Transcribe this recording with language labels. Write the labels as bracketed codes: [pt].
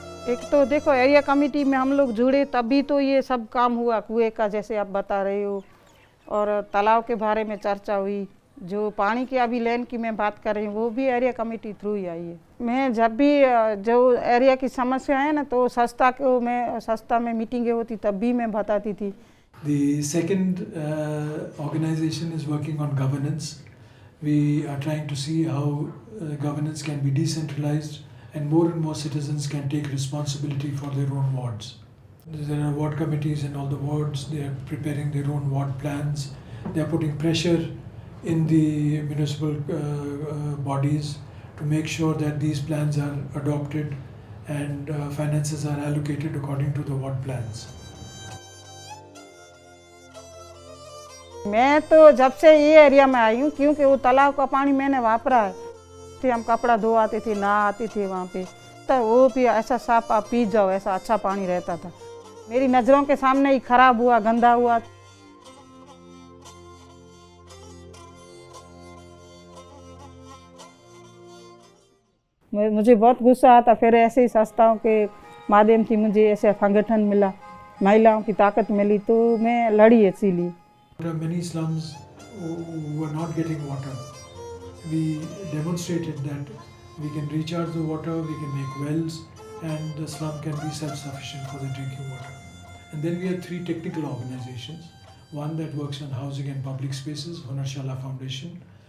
[hi] एक तो देखो एरिया कमेटी में हम लोग जुड़े तभी तो ये सब काम हुआ, कुएं का जैसे आप बता रहे हो, और तालाब के बारे में चर्चा हुई. जो पानी की अभी लेन की मैं बात कर रही हूँ वो भी एरिया कमेटी थ्रू ही आई है. मैं जब भी जो एरिया की समस्या है ना तो संस्था में मीटिंगें होती तब भी मैं बताती थी. [en] The second organization is working on governance. We are trying to see how governance can be decentralized and more citizens can take responsibility for their own wards. There are ward committees in all the wards. They are preparing their own ward plans. They are putting pressure in the municipal bodies to make sure that these plans are adopted and finances are allocated according to the ward plans. [hi] मैं तो जब से ये area में आई हूँ, क्योंकि वो तालाब का पानी मैंने वापरा है. हम कपड़ा धोआते थे, नहाते थे वहाँ पे, तो वो भी ऐसा साफ आप पी जाओ, ऐसा अच्छा पानी रहता था. मेरी नज़रों के सामने ही खराब हुआ, गंदा हुआ. मुझे बहुत गुस्सा आता. फिर ऐसे ही संस्थाओं के माध्यम से मुझे ऐसे संगठन मिला, महिलाओं की ताकत मिली, तो मैं लड़ी. इसीलिए [en] There are many slums who are not getting water. We demonstrated that we can recharge the water, we can make wells, and the slum can be self-sufficient for the drinking water. And then we have 3 technical organizations. One that works on housing and public spaces, Hunarshala Foundation.